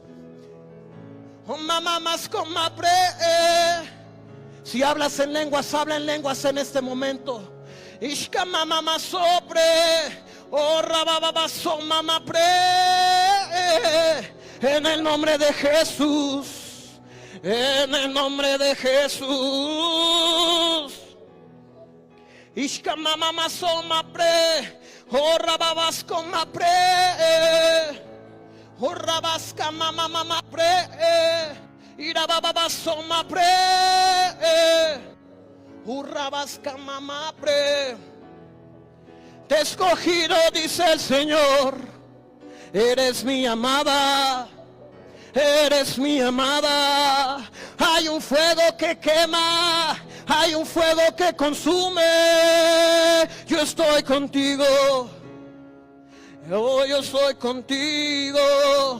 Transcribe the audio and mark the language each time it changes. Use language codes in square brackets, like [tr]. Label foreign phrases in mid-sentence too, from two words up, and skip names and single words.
[es] Oh, mamá, más con si hablas en lenguas, habla en lenguas en este momento. Ishka mama sobre, Oh, rabababaso, mamá, pre. En el nombre de Jesús. En el nombre de Jesús. Ishka mama masoma pre. Oh, rababasco ma pre. Oh, rabasca mama pre. Irabababaso ma pre. Oh, rabasca mama pre. Te he escogido, dice el Señor. Eres mi amada. Eres mi amada. Hay un fuego que quema. Hay un fuego que consume. Yo estoy contigo. Oh, yo estoy contigo.